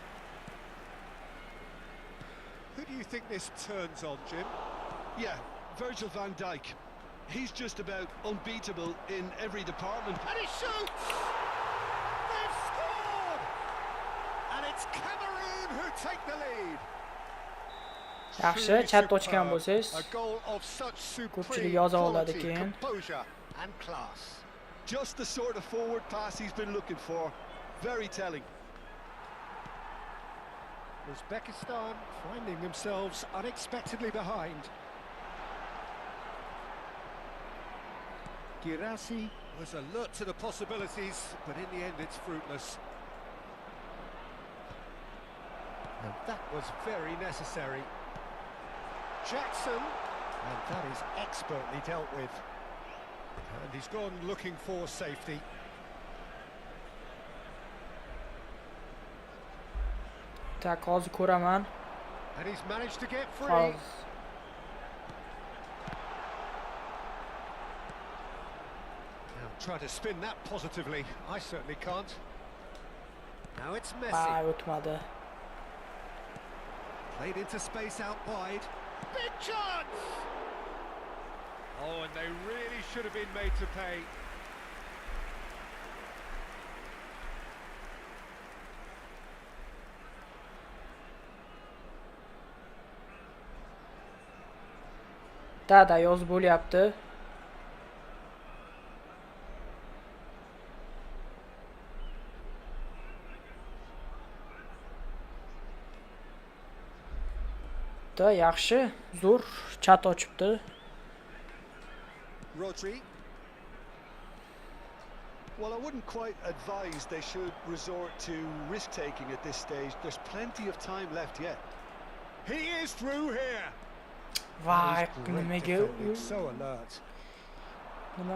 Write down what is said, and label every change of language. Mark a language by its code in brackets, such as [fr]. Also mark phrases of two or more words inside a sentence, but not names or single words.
[en] Who do you think this turns on, Jim? Yeah, Virgil van Dijk. He's just about unbeatable in every department. And he shoots! They've scored! And it's Cameroon who take the lead. [uz] Yaxshi, chat ochgan bo'lsangiz, [en] A goal of such [uz] ko'pchilik [en] supreme [uz] yoza oladi [en] quality, [uz] keyin. [en] composure and class. Just the sort of forward pass he's been looking for. Very telling. Uzbekistan finding themselves unexpectedly behind. Girassi was alert to the possibilities, but in the end it's fruitless. And that was very necessary. Jackson, and that is expertly dealt with. And he's gone looking for safety. [uz] Tak, hozir ko'raman. [en] And he's managed to get free. [uz] Hozir. [en] Now try to spin that positively. I certainly can't. Now it's Ay, [uz] Messi. o'tmadi. [en] Played into space out wide. Big chance! Oh, and they really should have been made to pay. [uz] Da yozib bo'lyapti. Da yaxshi, zo'r chat ochibdi. [en] Rodri. Well, I wouldn't quite advise they should resort to risk-taking at this stage. There's plenty of time left yet. He is through here. Vay, Great [uz] nimaga [en] defending, so alert. [uz] nima